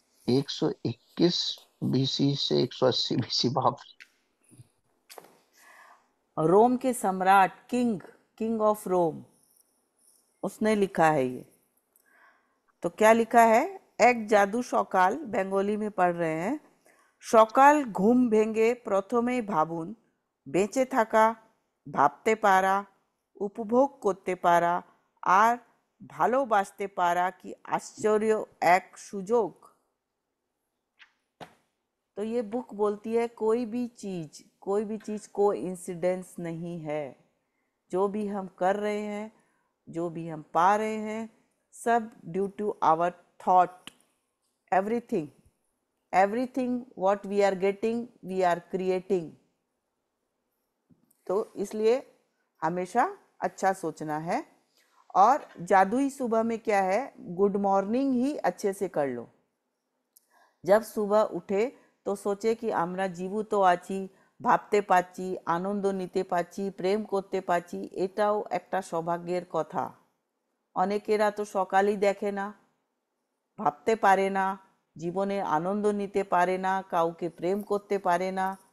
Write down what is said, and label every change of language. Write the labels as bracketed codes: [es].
[hi] 121 BC से 180 BC, बाप रे। रोम के सम्राट, किंग, [en] king of Rome, [hi] उसने लिखा है ये। तो क्या लिखा है? एक जादू सकाल, बंगाली में पढ़ रहे हैं। [bn] সকাল ঘুম ভেঙে প্রথমেই ভাবুন, বেঁচে থাকা, ভাবতে পারা, উপভোগ করতে পারা আর ভালোবাসতে পারা কি [hi] आश्चर्य एक [bn] সুযোগ। [hi] तो ये बुक बोलती है कोई भी चीज़ को इंसिडेंस नहीं है। जो भी हम कर रहे हैं, जो भी हम पा रहे हैं, सब [en] Due to our thought. Everything, everything what we are getting we are creating. [hi] तो इसलिए हमेशा अच्छा सोचना है। और जादुई सुबह में क्या है, गुड मॉर्निंग ही अच्छे से कर लो। जब सुबह उठे तो सोचे कि [bn] আমরা জীবিত আছি, ভাবতে পাচ্ছি, আনন্দ নিতে পাচ্ছি, প্রেম করতে পাচ্ছি, এটাও একটা সৌভাগ্যের কথা। অনেকেরা তো সকালই দেখে না, ভাবতে পারে না, জীবনে আনন্দ নিতে পারে না, কাউকে প্রেম করতে পারে না।